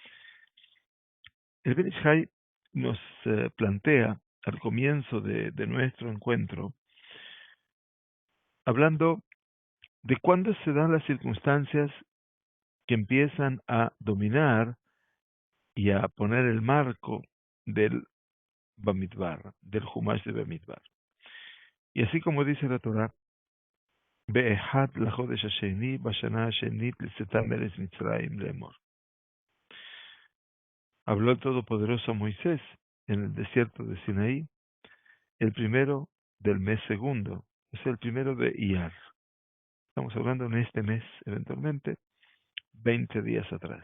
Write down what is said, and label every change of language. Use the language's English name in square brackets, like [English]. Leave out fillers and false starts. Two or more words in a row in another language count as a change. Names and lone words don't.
[Spanish] El Ben Ish Hai nos plantea al comienzo de nuestro encuentro, hablando de cuándo se dan las circunstancias que empiezan a dominar y a poner el marco del Bamidbar, del Humash de Bamidbar. Y así como dice la Torah, [Hebrew] באחד לחדש השני בשנה השנית לצאתם ארץ מצרים לאמר. [Spanish] Habló el Todopoderoso a Moisés en el desierto de Sinaí, el primero del mes segundo, es el primero de Iyar. Estamos hablando en este mes, eventualmente, 20 días atrás.